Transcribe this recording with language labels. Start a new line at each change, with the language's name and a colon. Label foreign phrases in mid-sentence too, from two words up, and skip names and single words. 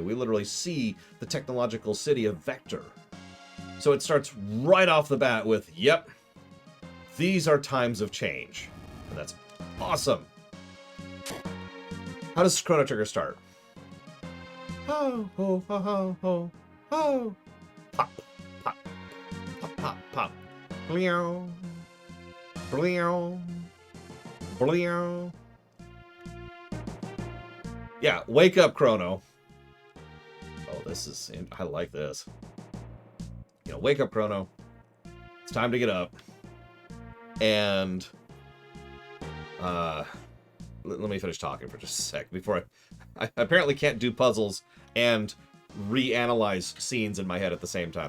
English: We literally see the technological city of Vector. So it starts right off the bat with, yep, these are times of change. And that's awesome. How does Chrono Trigger start? Ho, ho, ho, ho, ho, ho. Pop, pop, pop, pop, pop. Bleow, bleow, bleow. Yeah, wake up, Chrono. Oh, I like this. You know, wake up, Chrono. It's time to get up. And, let me finish talking for just a sec before I apparently can't do puzzles and reanalyze scenes in my head at the same time.